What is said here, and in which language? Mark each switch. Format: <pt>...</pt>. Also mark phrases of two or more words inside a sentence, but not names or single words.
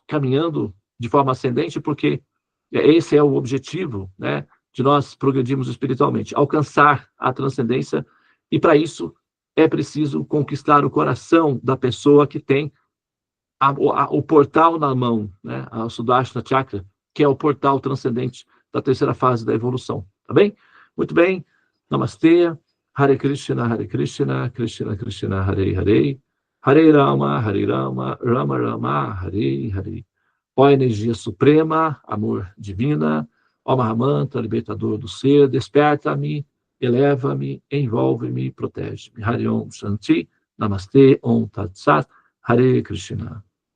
<pt>caminhando de forma ascendente, porque esse é o objetivo, né, de nós progredirmos espiritualmente, alcançar a transcendência, e para isso é preciso conquistar o coração da pessoa que tem o portal na mão, né, a Sudarshana Chakra, que é o portal transcendente da terceira fase da evolução, tá bem? Muito bem, Namastê, Hare Krishna, Krishna Krishna, Hare Hare, Hare Rama, Rama Rama, Hare Hare. Ó energia suprema, amor divina, ó Mahamantra, libertador do ser, desperta-me, eleva-me, envolve-me, protege-me.</pt> <sa>हरे ॐ शान्ति नमस्ते ॐ तत् सत् हरे कृष्ण.</sa>